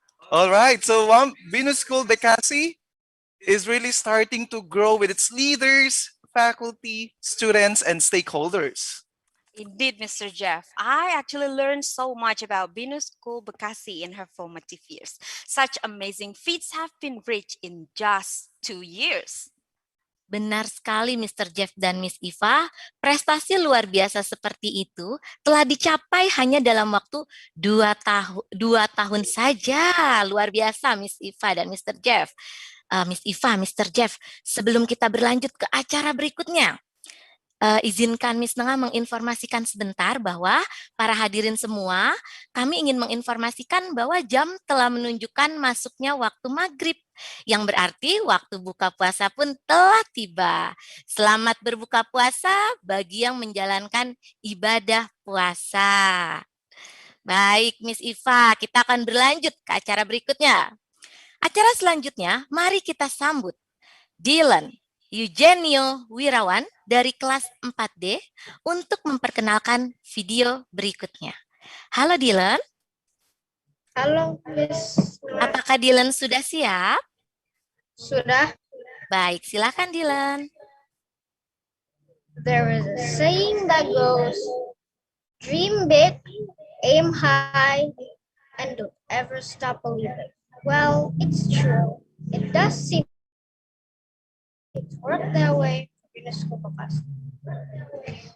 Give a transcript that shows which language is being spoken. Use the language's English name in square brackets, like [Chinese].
[English] All right, so BINUS School Bekasi is really starting to grow with its leaders, faculty, students, and stakeholders. Indeed, Mr. Jeff. I actually learned so much about BINUS School Bekasi in her formative years. Such amazing feats have been reached in just 2 years. [Indonesian] Benar sekali Mr. Jeff dan Miss Iva, prestasi luar biasa seperti itu telah dicapai hanya dalam waktu 2 tahun saja. Luar biasa Miss Iva dan Mr. Jeff. Miss Iva, Mr. Jeff, sebelum kita berlanjut ke acara berikutnya, izinkan Miss Nengah menginformasikan sebentar bahwa para hadirin semua, kami ingin menginformasikan bahwa jam telah menunjukkan masuknya waktu maghrib, yang berarti waktu buka puasa pun telah tiba. Selamat berbuka puasa bagi yang menjalankan ibadah puasa. Baik, Miss Iva, kita akan berlanjut ke acara berikutnya. Acara selanjutnya, mari kita sambut Dylan Eugenio Wirawan dari kelas 4D untuk memperkenalkan video berikutnya. Halo Dylan. Halo, Miss. Apakah Dylan sudah siap? Sudah. Baik, silakan Dylan. [English] There is a saying that goes, dream big, aim high, and don't ever stop believing. Well, it's true. It does seem to work that way for BINUS School Bekasi.